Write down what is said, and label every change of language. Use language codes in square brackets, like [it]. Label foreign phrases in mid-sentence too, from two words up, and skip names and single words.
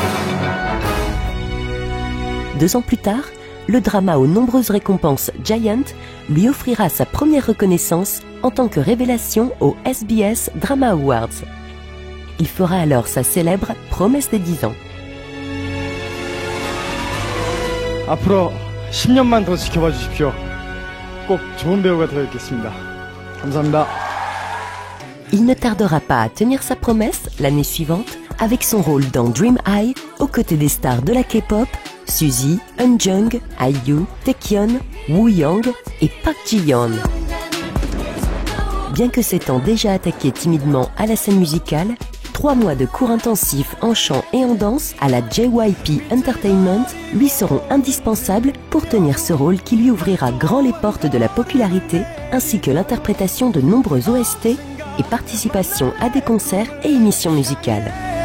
[fr] 2 ans plus tard, le drama aux nombreuses récompenses Giant lui offrira sa première reconnaissance en tant que révélation aux SBS Drama Awards. Il fera alors sa célèbre promesse des 10 ans. [ko] 앞으로 10년만 더 지켜봐 주십시오. 꼭 좋은 배우가 되어 있겠습니다. 감사합니다. [fr] Il ne tardera pas à tenir sa promesse l'année suivante avec son rôle dans Dream High aux côtés des stars de la K-pop Suzy, Eunjung, IU, Taecyeon, Woo Young et Park Ji-yeon. Bien que s'étant déjà attaqué timidement à la scène musicale, 3 mois de cours intensifs en chant et en danse à la JYP Entertainment lui seront indispensables pour tenir ce rôle qui lui ouvrira grand les portes de la popularité ainsi que l'interprétation de nombreux OST et participation à des concerts et émissions musicales.